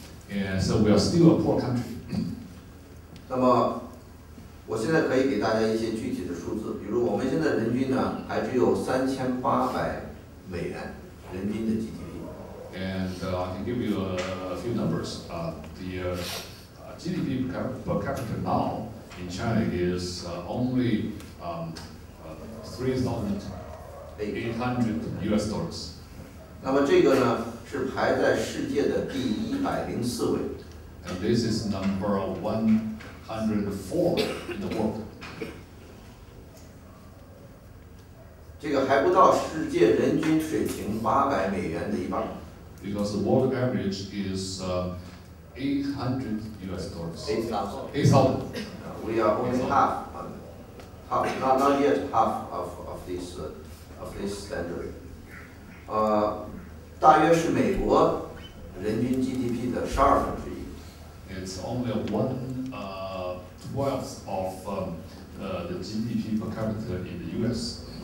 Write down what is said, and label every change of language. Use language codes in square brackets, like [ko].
[en] And so we are still a poor country. [zh] 那么，我现在可以给大家一些具体的数字，比如我们现在人均呢还只有3800美元人均的 GDP。 [en] And I can give you a few numbers. The GDP per capita now in China is only $3,800 US. [zh] 那么这个呢是排在世界的第104位。 [en] And this is number 104 in the world. [zh] 这个还不到世界人均水平800美元的一半。 [en] Because the world average is $800 US. 8,000. We are only half, not yet half of this standard. [zh] 大约是美国人均 GDP 的1/12。 [en] It's only 1/12 of the GDP per capita in the U.S.